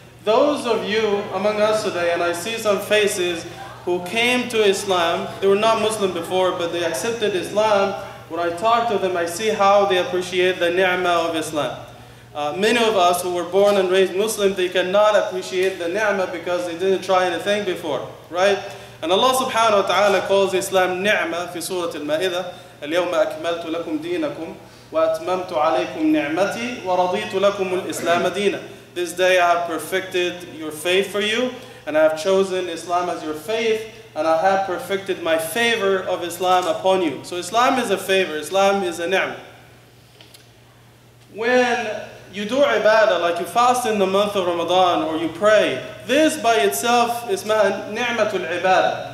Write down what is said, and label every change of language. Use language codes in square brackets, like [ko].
[en] Those of you among us today, and I see some faces who came to Islam, they were not Muslim before, but they accepted Islam. When I talk to them, I see how they appreciate the ni'mah of Islam. Many of us who were born and raised Muslim, they cannot appreciate the ni'mah because they didn't try anything before, right? And Allah subhanahu wa ta'ala calls Islam ni'mah [ar] في سورة المائدة. اليوم أكملت لكم دينكم وأتممت عليكم نعمتي ورضيت لكم الإسلام دينا. [en] This day I have perfected your faith for you, and I have chosen Islam as your faith, and I have perfected my favor of Islam upon you. So Islam is a favor, Islam is a ni'mah. When you do ibadah, like you fast in the month of Ramadan, or you pray, this by itself is ni'matul ibadah.